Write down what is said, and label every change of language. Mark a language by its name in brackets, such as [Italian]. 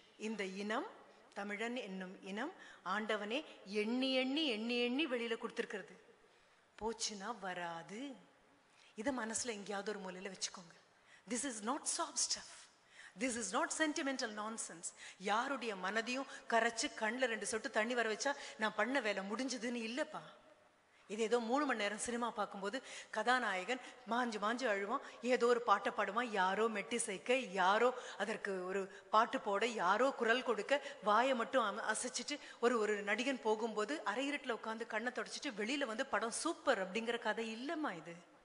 [Tamil] இந்த இனம், தமிழன் என்னும் இனம், ஆண்டவனே எண்ணி எண்ணி எண்ணி எண்ணி வெளியில கொடுத்திருக்கிறது. போச்சுன்னா வராது. இதை மனசுல எங்கேயாவது ஒரு மூலையில வச்சுக்கோங்க. [English] This is not soft stuff. This is not sentimental nonsense. [Tamil] யாருடைய மனதையும் கரைச்சு கண்ணில் 2 சொட்டு தண்ணி வர வச்சா நான் பண்ண வேலை முடிஞ்சதுன்னு இல்லப்பா. இது ஏதோ 3 மணி நேரம் சினிமா பார்க்கும்போது கதாநாயகன் மாஞ்சு மாஞ்சு அழுவான், ஏதோ ஒரு பாட்டை பாடுவான், யாரோ மெட்டி சேர்க்க, யாரோ அதற்கு ஒரு பாட்டு போட, யாரோ குரல் கொடுக்க, வாயை மட்டும் அசைச்சிட்டு ஒரு நடிகன் போகும்போது அரையிருட்டில் உட்காந்து கண்ணை தொடச்சிட்டு வெளியில வந்து படம் சூப்பர் அப்படிங்கிற கதை இல்லைம்மா இது.